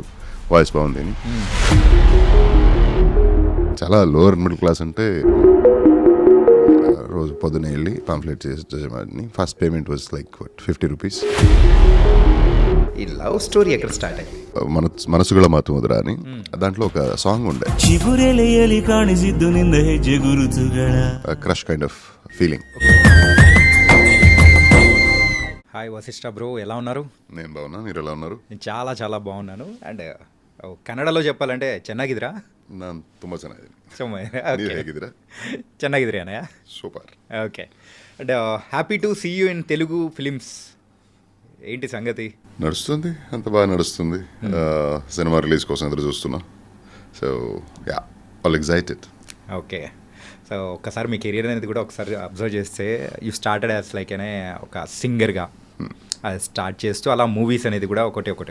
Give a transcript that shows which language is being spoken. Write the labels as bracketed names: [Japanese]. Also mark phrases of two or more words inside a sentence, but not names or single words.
[Telugu] వాయిస్ బాగుంది అని. చాలా [English] lower middle class [Telugu] అంటే రోజు పొద్దున వెళ్ళి పాంఫ్లెట్ చేసేవాడిని. [English] First payment was like 50 rupees. [Telugu] ఈ [English] love story [Telugu] ఎక్కడ స్టార్ట్ అయింది? మనసుಗಳ ಮಾತು ಮುದ್ರ అని దాంట్లో ఒక సాంగ్ ఉండే, [English] crush kind of feeling. [Telugu] హాయ్ వశిష్ఠ బ్రో, ఎలా ఉన్నారు? నేను బాగున్నా, మీరు ఎలా ఉన్నారు? నేను చాలా చాలా బాగున్నాను. అండ్ కన్నడలో చెప్పాలంటే ಚೆನ್ನಾಗಿದ್ದೀರಾ? [Kannada] ನಾನು ತುಂಬ ಚೆನ್ನಾಗಿದ್ದೀನಿ. ನೀವು ಹೇಗಿದ್ದೀರಾ? ಚೆನ್ನಾಗಿದ್ದೀರಿ అన్నయ్య. [Telugu] సూపర్. [English] OK. And happy to see you in Telugu films. [Telugu] ఏంటి సంగతి? నడుస్తుంది, అంత బాగా నడుస్తుంది. సినిమా రిలీజ్ కోసం ఎదురు చూస్తున్నా. [English] So yeah, all excited. [Telugu] ఓకే. సో ఒక్కసారి మీ కెరియర్ అనేది కూడా ఒకసారి అబ్జర్వ్ చేస్తే [English] you started as like [Telugu] అనే ఒక సింగర్గా అది స్టార్ట్ చేస్తూ అలా మూవీస్ అనేది కూడా ఒకటి.